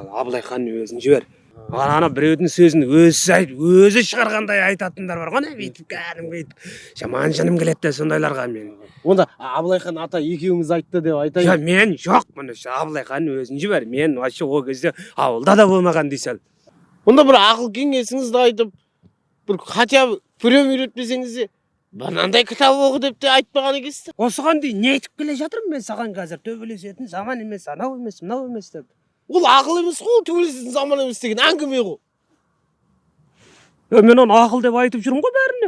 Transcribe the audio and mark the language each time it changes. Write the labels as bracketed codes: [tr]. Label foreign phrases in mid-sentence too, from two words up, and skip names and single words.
[kk] Абылайханның өзін жібер. Ана біреудің сөзін өзі шығарғандай айтатындар бар ғой, бүйтіп кәдімгі бүйтіп. Жаман жаным келеді сондайларға мен. Онда Абылайхан ата екеуіңіз айтты деп айтайын. Жоқ, мен жоқ, мұны Абылайханның өзін жібер. Мен вообще ол кезде ауылда да болмаған дейсел. Онда бір ақыл кеңесіңізді айтып, бір [ru] хотя бы прием [kk] үйретпесеңіз де, мынандай кітап оқы деп те айтпаған екенсіз. Осыған дейін не айтып келе жатырмын мен саған қазір? Төбелесетін заман емес, анау емес, мынау емес деп. Ол ақыл емес қой, төбелесетін заман емес деген әңгіме ғой. Мен оны ақыл деп айтып жүрмін ғой бәріне.